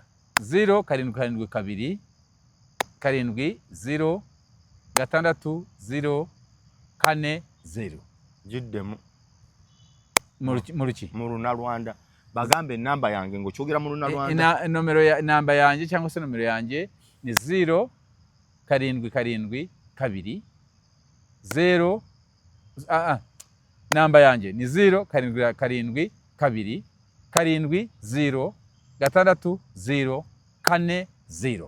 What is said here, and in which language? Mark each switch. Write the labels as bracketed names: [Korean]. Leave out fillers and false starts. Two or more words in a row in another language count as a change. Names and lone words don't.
[Ganda] 0772 70 60 40 jiddemu mu Lunalwanda bagambe enamba yange ng'okyogera mu Lunalwanda namba yange [Kinyarwanda] cyangwa se nomero yange ni 0 7 2 0 [Ganda] namba yange [Kinyarwanda] ni 0 7 2 7 0 6 0